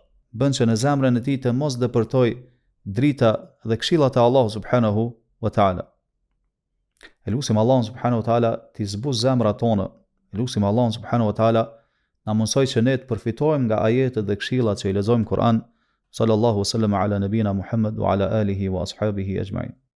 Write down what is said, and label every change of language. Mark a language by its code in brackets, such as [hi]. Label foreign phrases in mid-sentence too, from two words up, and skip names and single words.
[sq] Bën që në zemrën e tij të mos depërtoj drita dhe këshillat e Allahut [ar] سبحانه وتعالى. [sq] Elusim Allahun [ar] سبحانه وتعالى [sq] të zbuz zemrat tona. Elusim Allahun [ar] سبحانه وتعالى [sq] na mundsoj që ne të përfitojmë nga ajetet dhe këshillat që i lexojmë Kur'an. [ar] صلى الله وسلم على نبينا محمد وعلى آله وأصحابه أجمعين.